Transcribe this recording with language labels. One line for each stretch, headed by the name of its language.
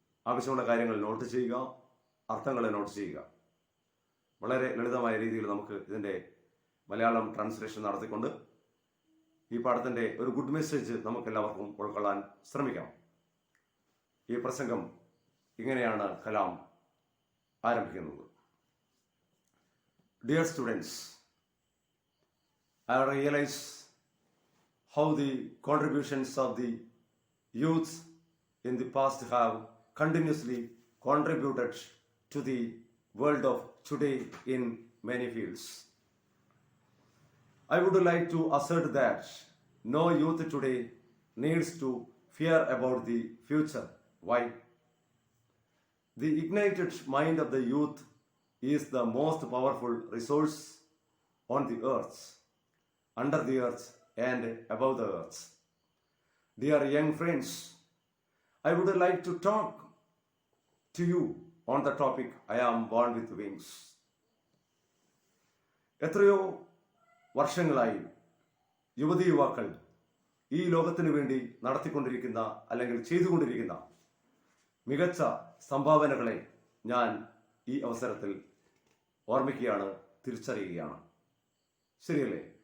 Malayalam: ആവശ്യമുള്ള കാര്യങ്ങൾ നോട്ട് ചെയ്യുക, അർത്ഥങ്ങൾ നോട്ട് ചെയ്യുക. വളരെ ലളിതമായ രീതിയിൽ നമുക്ക് ഇതിൻ്റെ മലയാളം ട്രാൻസ്ലേഷൻ നടത്തിക്കൊണ്ട് ഈ പാഠത്തിൻ്റെ ഒരു
English: good message
Malayalam: നമുക്കെല്ലാവർക്കും ഉൾക്കൊള്ളാൻ ശ്രമിക്കാം. ഈ പ്രസംഗം ഇങ്ങനെയാണ് കലാം ആരംഭിക്കുന്നത്.
English: Dear students, I realize how the contributions of the youth in the past have continuously contributed to the world of today in many fields. I would like to assert that no youth today needs to fear about the future. Why? The ignited mind of the youth is the most powerful resource on the earth, under the earth and above the earth. Dear young friends, I would like to talk to you on the topic I am born with wings.
Malayalam: എത്രയോ വർഷങ്ങളായി യുവതി യുവാക്കൾ ഈ ലോകത്തിനു വേണ്ടി നടത്തിക്കൊണ്ടിരിക്കുന്ന, അല്ലെങ്കിൽ ചെയ്തുകൊണ്ടിരിക്കുന്ന മികച്ച സംഭാവനകളെ ഞാൻ ഈ അവസരത്തിൽ ഓർമ്മിക്കുകയാണ്, തിരിച്ചറിയുകയാണ്. ശരിയല്ലേ?